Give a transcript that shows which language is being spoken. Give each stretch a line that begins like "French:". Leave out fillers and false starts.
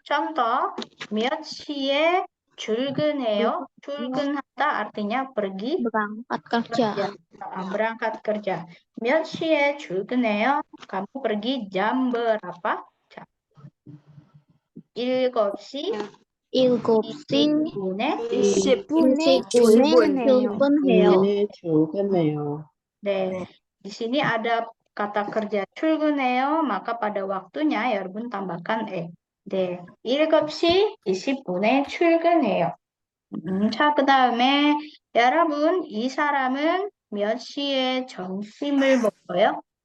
Indonesian: Contoh,
Korean: 몇 시에 출근해요?
Indonesian: 출근하다 artinya pergi berangkat kerja. berangkat kerja.
Korean: 몇 시에 출근해요?
Indonesian: Kamu pergi jam berapa?
Korean: 7시 7시 10분에 10분에 출근해요.
Indonesian: 네, di sini ada kata kerja 출근해요. maka pada waktunya
Korean: 여러분
Indonesian: tambahkan e.
Korean: 네, 7시 20분에 출근해요. 자, 그 다음에 여러분, 이 사람은 몇 시에 점심을 먹어요?